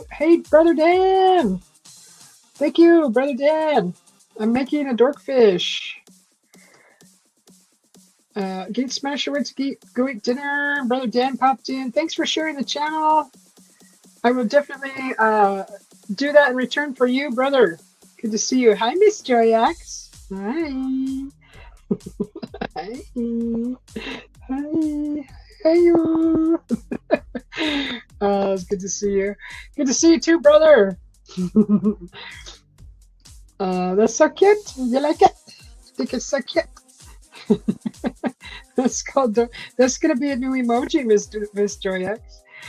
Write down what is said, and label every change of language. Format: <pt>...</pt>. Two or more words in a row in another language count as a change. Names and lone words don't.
<en>Hey, Brother Dan. Thank you, Brother Dan. I'm making a dorkfish. Gate Smasher went to go eat dinner. Brother Dan popped in. Thanks for sharing the channel. I will definitely do that in return for you, brother. Good to see you. Hi, Miss Joyax. Hi. Hi. Hi. Hi, you. It's good to see you. Good to see you too, brother. That's so cute. You like it? I think it's so cute. That's called the, that's gonna be a new emoji, Miss Joy X.</en>